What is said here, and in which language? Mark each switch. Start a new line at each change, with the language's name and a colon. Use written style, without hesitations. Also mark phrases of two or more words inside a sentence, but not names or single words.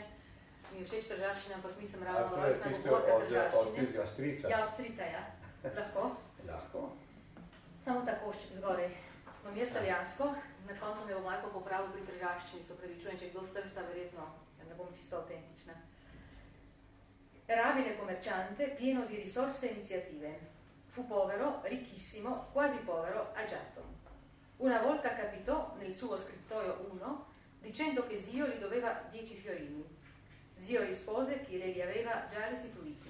Slovenian: Mi je všeč tržaščine, ampak nisem ravno rojstna govorka tržaščine. Od tistega strica. Ja, od strica, ja. Lahko? Lahko. Samo ta košček zgoraj. Imam jaz italijansko, na koncu me bo Marko popravil pri tržaščini, se upravičujem, če kdo strsta, verjetno, ne bom čisto autentična.
Italian: Erabile commerciante, pieno di risorse e iniziative. Fu povero, ricchissimo, quasi povero, agiato. Una volta capitò nel suo scrittoio uno, dicendo che zio gli doveva 10 fiorini. Zio rispose che li aveva già restituiti.